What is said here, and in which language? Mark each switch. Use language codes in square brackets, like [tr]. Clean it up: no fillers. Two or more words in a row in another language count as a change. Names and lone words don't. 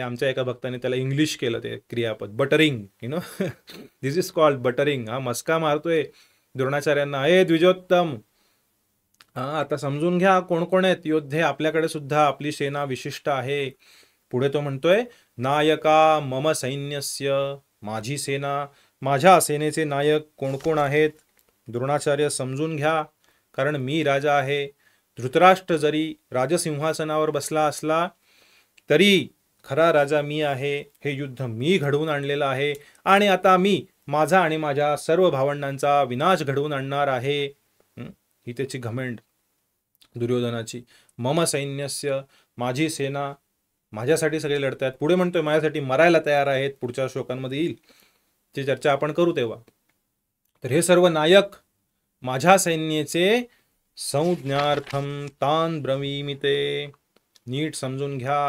[mr] आमच्या एका भक्ताने त्याला इंग्लिश केलं ते क्रियापद, बटरिंग, [en] this is called buttering. [mr] हा मस्का मारतोय द्रोणाचार्यांना, ए द्विजोत्तम, आता समजून घ्या कोण कोण आहेत योद्धे, आपल्याकडे सुद्धा आपली सेना विशिष्ट आहे. पुढे तो म्हणतोय, [sa] नायका मम सैन्यस्य, [mr] माझी सेना, माझ्या सेनेचे नायक कोण कोण आहेत, द्रोणाचार्य समजून घ्या, कारण मी राजा आहे. धृतराष्ट्र जरी राजसिंहासनावर बसला असला तरी खरा राजा मी आहे. हे युद्ध मी घडवून आणलेलं आहे आणि आता मी माझा आणि माझ्या सर्व भावंडांचा विनाश घडवून आणणार आहे. ही त्याची घमंड दुर्योधनाची. [sa] मम सैन्यस्य, [mr] माझी सेना, माझ्यासाठी सगळे लढतात. पुढे म्हणतोय माझ्यासाठी मरायला तयार आहेत, पुढच्या श्लोकांमध्ये येईल, ती चर्चा आपण करू तेव्हा. तर हे सर्व नायक माझ्या सैन्याचे [sa] संज्ञार्थम तान ब्रवीमि ते, [mr] नीट समजून घ्या.